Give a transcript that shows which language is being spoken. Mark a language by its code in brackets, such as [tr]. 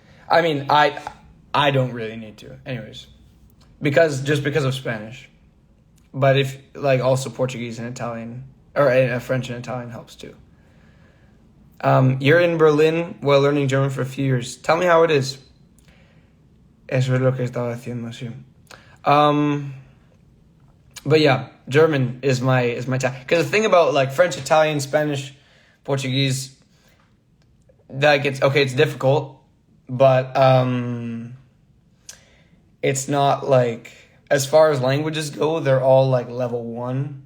[en] I mean, I don't really need to. Anyways, because of Spanish. But if also Portuguese and Italian or French and Italian helps too. You're in Berlin while learning German for a few years. Tell me how it is. [es] Eso es lo que estaba haciendo, sí. [en] But yeah, German is my because the thing about French, Italian, Spanish, Portuguese, it's difficult, but it's not as far as languages go, they're all level 1.